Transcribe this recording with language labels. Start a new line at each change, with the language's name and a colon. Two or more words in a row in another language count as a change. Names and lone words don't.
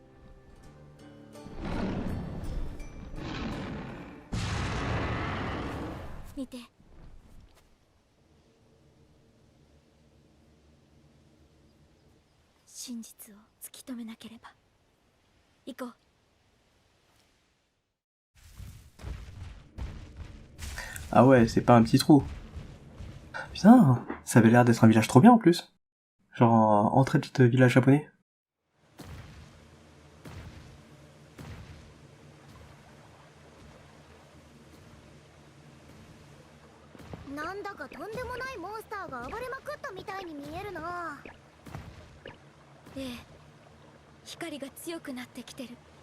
Japanese: 見て。真実を突き止めなければ。行こう。
French: Ah ouais, c'est pas un petit trou. Putain, ça avait l'air d'être un village trop bien en plus. Genre entrée de village japonais.
Japanese: なんだかとんでもないモンスターが暴れまくったみたいに見えるな。ええ、光が強くなってきてる。